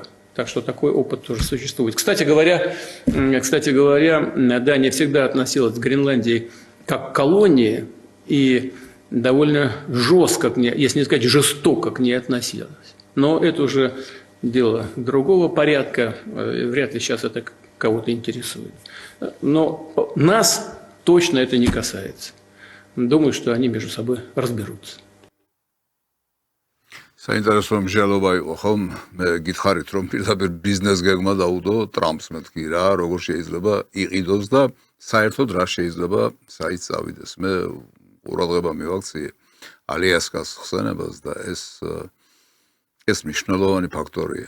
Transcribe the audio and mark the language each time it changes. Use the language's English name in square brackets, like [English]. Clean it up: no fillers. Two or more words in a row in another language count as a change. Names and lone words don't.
[Russian] Так что такой опыт тоже существует. Кстати говоря, Дания всегда относилась к Гренландии как к колонии и довольно жестко, если не сказать жестоко, к ней относилась. Но это уже дело другого порядка, вряд ли сейчас это кого-то интересует. Но нас точно это не касается. Думаю, что они между собой разберутся. [Georgian] საინტერესო მსჯელობა იყო, ხომ? მე გითხარით, რომ პირდაპირ ბიზნეს გეგმა დაუდო ტრამპს მეთქი რა, როგორ შეიძლება იყიდოს და საერთოდ რა შეიძლება საით წავიდეს. მე ყურადღება მივაქციე ალიასკას ხსენებას და ეს მნიშვნელოვანი ფაქტორია.